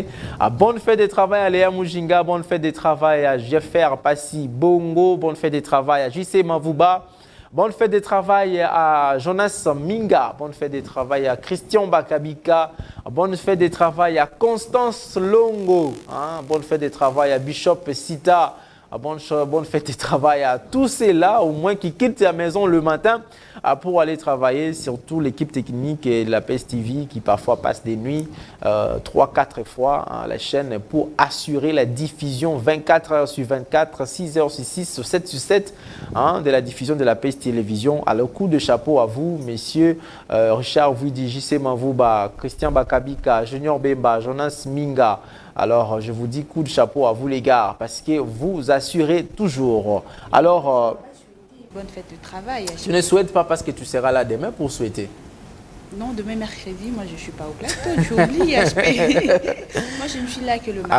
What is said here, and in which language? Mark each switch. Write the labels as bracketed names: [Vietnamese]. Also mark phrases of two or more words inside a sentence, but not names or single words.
[French] Bonne fête de travail à Léa Mujinga, bonne fête de travail à Jeffer Passi Bongo, bonne fête de travail à JC Mavouba, bonne fête de travail à Jonas Minga, bonne fête de travail à Christian Bakabika, bonne fête de travail à Constance Longo, bonne fête de travail à Bishop Sita, bonne fête de travail à tous ceux-là, au moins qui quittent la maison le matin pour aller travailler, surtout l'équipe technique et la PSTV qui parfois passe des nuits 3-4 fois à la chaîne pour assurer la diffusion 24 heures sur 24, 6 heures sur 6, 7 sur 7 de la diffusion de la PS Télévision. Alors, coup de chapeau à vous, messieurs Richard Vouidi, JC Mavouba, Christian Bakabika, Junior Bemba, Jonas Minga. Alors, je vous dis coup de chapeau à vous les gars, parce que vous assurez toujours. Alors, bonne fête de travail. Tu ne souhaites pas parce que tu seras là demain pour souhaiter? Non, demain mercredi, moi je ne suis pas au plateau, tu oublies HP. Moi je ne suis là que le mardi.